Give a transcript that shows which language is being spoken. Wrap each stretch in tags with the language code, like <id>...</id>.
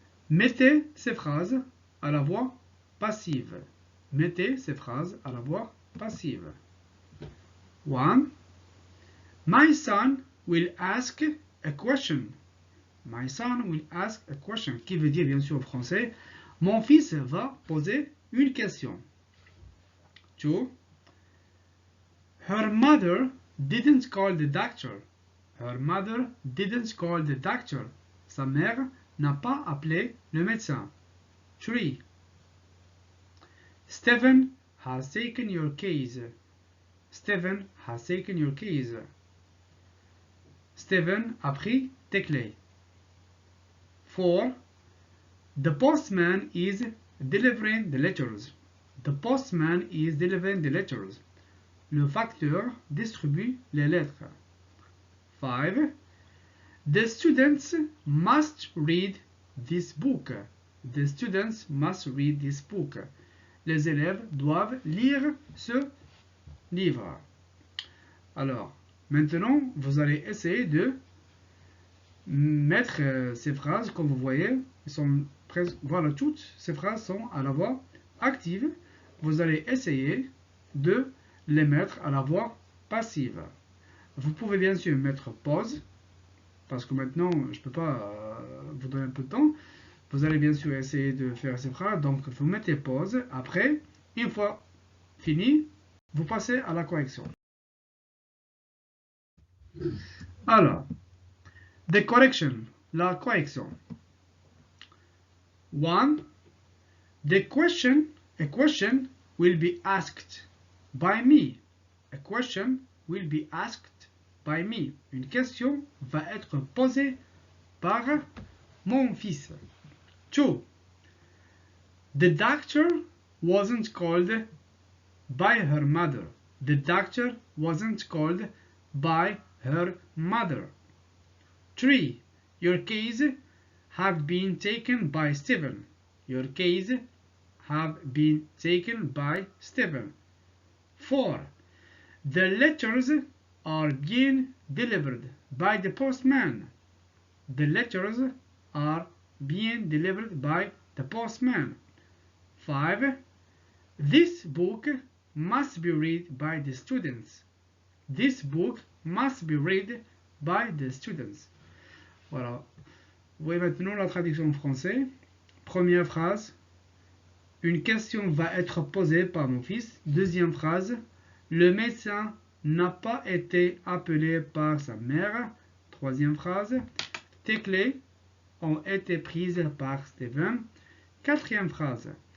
<fr>Mettez ces phrases à la voix passive. Mettez ces phrases à la voix passive. 1.</fr> <en>My son will ask a question. My son will ask a question.</en> <fr>Qui veut dire, bien sûr, en français, mon fils va poser une question. 2.</fr> <en>Her mother didn't call the doctor. Her mother didn't call the doctor.</en> <fr>Sa mère n'a pas appelé le médecin. 3.</fr> <en>Stephen has taken your keys. Stephen has taken your keys.</en> <fr>Stephen a pris tes clés. 4.</fr> <en>The postman is delivering the letters. The postman is delivering the letters.</en> <fr>Le facteur distribue les lettres. 5.</fr> <en>The students must read this book. The students must read this book.</en> <fr>Les élèves doivent lire ce livre. Alors, maintenant, vous allez essayer de mettre ces phrases, comme vous voyez, voilà, toutes ces phrases sont à la voix active. Vous allez essayer de les mettre à la voix passive. Vous pouvez bien sûr mettre pause, parce que maintenant, je ne peux pas vous donner un peu de temps. Vous allez bien sûr essayer de faire ces phrases, donc vous mettez pause. Après, une fois fini, vous passez à la correction. Alors, the correction, la correction. 1.</fr> <en>A question will be asked by me. A question will be asked by me.</en> <fr>Une question va être posée par mon fils. 2.</fr> <en>The doctor wasn't called by her mother. The doctor wasn't called by her mother. 3. Your keys have been taken by Stephen. Your keys have been taken by Stephen. 4. The letters are being delivered by the postman. The letters are being delivered by the postman. 5. This book must be read by the students. This book must be read by the students.</en> <fr>Voilà. Vous voyez maintenant la traduction en français. Première phrase. Une question va être posée par mon fils. Deuxième phrase. Le médecin n'a pas été appelé par sa mère. Troisième phrase. Tes clés ont été prises par Steven. Quatrième phrase.</fr>